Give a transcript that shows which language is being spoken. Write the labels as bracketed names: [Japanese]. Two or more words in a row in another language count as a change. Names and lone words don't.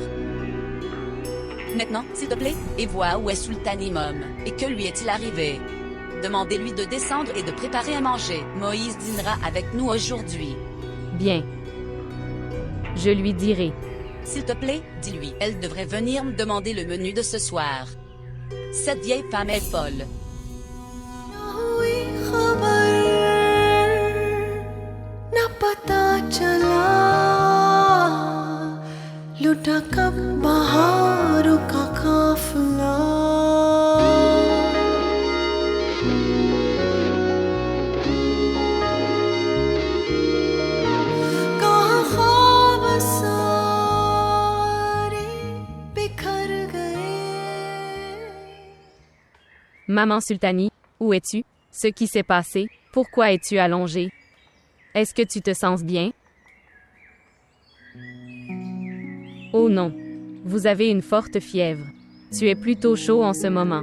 [French] Maintenant, s'il te plaît, et vois où est Sultanimum, et que lui est-il arrivé. Demandez-lui de descendre et de préparer à manger. Moïse dînera avec nous aujourd'hui. Bien. Je lui dirai. S'il te plaît, dis-lui. Elle devrait venir me demander le menu de ce soir. Cette vieille femme est folle. [Hindi] हुई खबर न पता चला लुटा कब बहारों का काफिला कहाँ ख्वाब सारे बिखर गए. [French] Maman Sultanie, où es-tu? Ce qui s'est passé? Pourquoi es-tu allongée? Est-ce que tu te sens bien? Oh non. Vous avez une forte fièvre. Tu es plutôt chaud en ce moment.